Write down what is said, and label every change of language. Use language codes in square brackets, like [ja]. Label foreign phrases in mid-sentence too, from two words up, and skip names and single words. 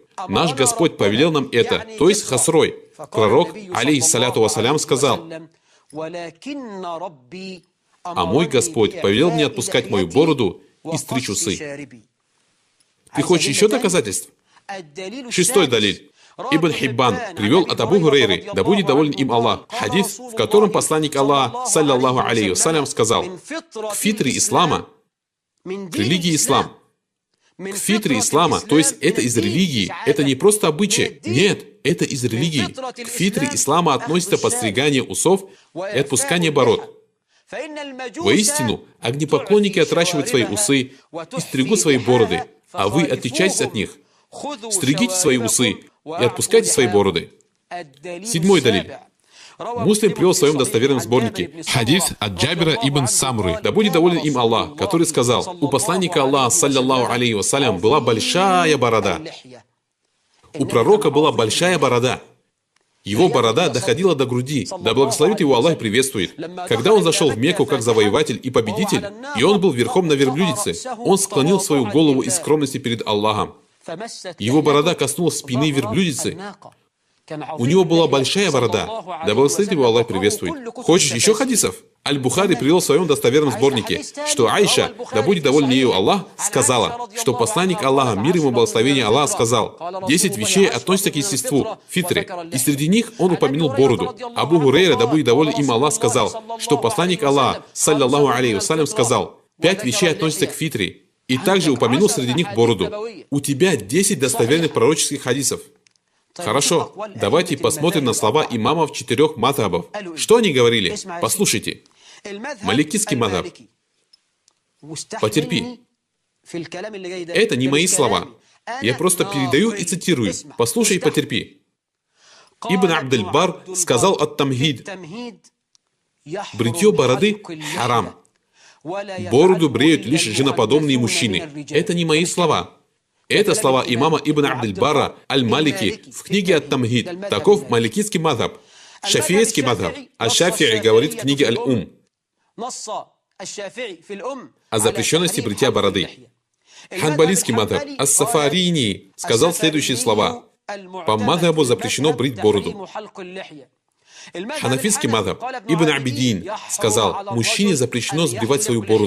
[ru] Наш Господь повелел нам это, то есть Хасрой. Пророк, [ar] عليه الصلاة والسلام, [ru] сказал, а мой Господь повелел мне отпускать мою бороду и стричь усы. Ты хочешь еще доказательств? Шестой далиль. Ибн Хиббан привел от Абу Гурейры, да будет доволен им Аллах, хадис, в котором посланник Аллаха, [ar] صلى الله عليه وسلم, [ru] сказал, к фитре ислама, к религии ислам, к фитре ислама, то есть это из религии, это не просто обычай, нет, это из религии. К фитре ислама относится подстригание усов и отпускание бород. Воистину, огнепоклонники отращивают свои усы и стригут свои бороды, а вы отличаетесь от них. Стригите свои усы и отпускайте свои бороды. Седьмой далиль. Муслим привел в своем достоверном сборнике хадис от Джабира ибн Самры, да будет доволен им Аллах, который сказал, у посланника Аллаха, [ar] صلى الله عليه وسلم, [ru] была большая борода. У пророка была большая борода. Его борода доходила до груди, да благословит его Аллах и приветствует. Когда он зашел в Мекку как завоеватель и победитель, и он был верхом на верблюдице, он склонил свою голову из скромности перед Аллахом. Его борода коснулась спины верблюдицы. У него была большая борода. Да благословит его Аллах приветствует. Хочешь еще хадисов? Аль-Бухари привел в своем достоверном сборнике, что Айша, да будет доволен ею Аллах, сказала, что посланник Аллаха, мир ему благословение Аллаха, сказал, 10 вещей относятся к естеству, фитре, и среди них он упомянул бороду. Абу Гурейра, да будет доволен им Аллах, сказал, что посланник Аллаха, [ar] صلى الله عليه وسلم, [ru] сказал, 5 вещей относятся к фитре, и также упомянул среди них бороду. У тебя 10 достоверных пророческих хадисов. Хорошо, давайте посмотрим на слова имамов 4 мазхабов. Что они говорили? Послушайте. Маликитский мазхаб. Потерпи. Это не мои слова. Я просто передаю и цитирую. Послушай и потерпи. Ибн Абдель-Бар сказал ат-Тамхид. Бритье бороды – харам. Бороду бреют лишь женоподобные мужчины. Это не мои слова. Это слова имама Ибн Абдель-Бара Аль-Малики в книге Ат-Тамхид. Таков маликитский мазхаб. Шафиийский мазхаб. Аш-Шафи'и говорит в книге Аль-Ум о запрещенности бритья бороды. Ханбалийский мадхаб Ас-Сафарини сказал следующие слова. По мадхабу запрещено брить бороду. Ханафийский мадхаб Ибн Абидин сказал, мужчине запрещено сбривать свою бороду.